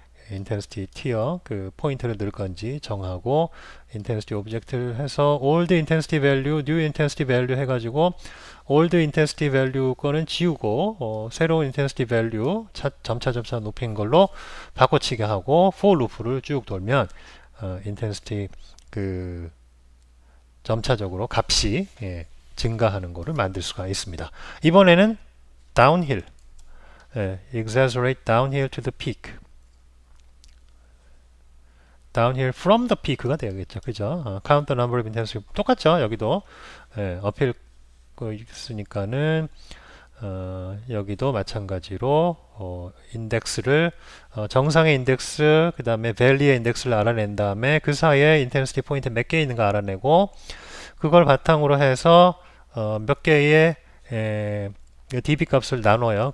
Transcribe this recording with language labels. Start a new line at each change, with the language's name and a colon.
Korean: intensity tier 그 포인트를 넣을 건지 정하고 intensity object를 해서 old intensity value, new intensity value 해가지고 old intensity value 거는 지우고 새로운 intensity value 점차 높인 걸로 바꿔치기 하고 for loop를 쭉 돌면 intensity 그 점차적으로 값이 증가하는 것을 만들 수가 있습니다.
English: 이번에는 downhill, exaggerate downhill to the peak. downhill from the peak가 되겠죠.
Korean: 그죠?
English: count the number of intensity.
Korean: 똑같죠. 여기도 uphill 거 있으니까는 여기도 마찬가지로 인덱스를 정상의 인덱스 그 다음에 밸리의 인덱스를 알아낸 다음에 그 사이에 인텐시티 포인트 몇 개 있는가 알아내고 그걸 바탕으로 해서 몇 개의 dB 값을 나눠요.